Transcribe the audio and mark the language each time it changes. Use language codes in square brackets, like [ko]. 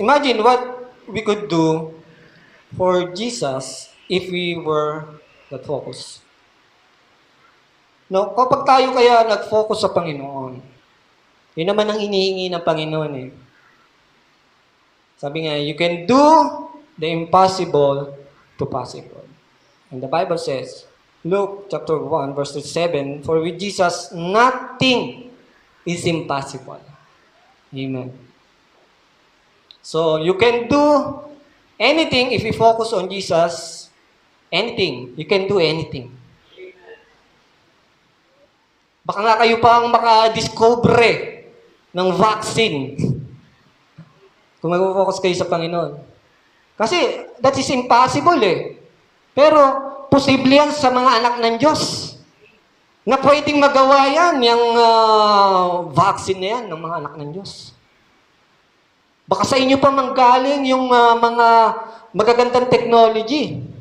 [en] Imagine what we could do for Jesus if we were that focus. [tl] No, kapag tayo kaya nag-focus sa Panginoon, yun naman ang hinihingi ng Panginoon eh. Sabi nga, [en] you can do the impossible to possible. And the Bible says, Luke chapter 1, verse 7, for with Jesus, nothing is impossible. Amen. So, you can do anything if you focus on Jesus. Anything. You can do anything. [tl] Baka nga kayo pang makadiscover ng vaccine kung mag-focus kayo sa Panginoon. [en] Kasi that is impossible eh. [tl] Pero posible yan sa mga anak ng Diyos na pwedeng magawa yan, yung vaccine na yan ng mga anak ng Diyos. Baka sa inyo pa manggaling yung mga magagandang technology.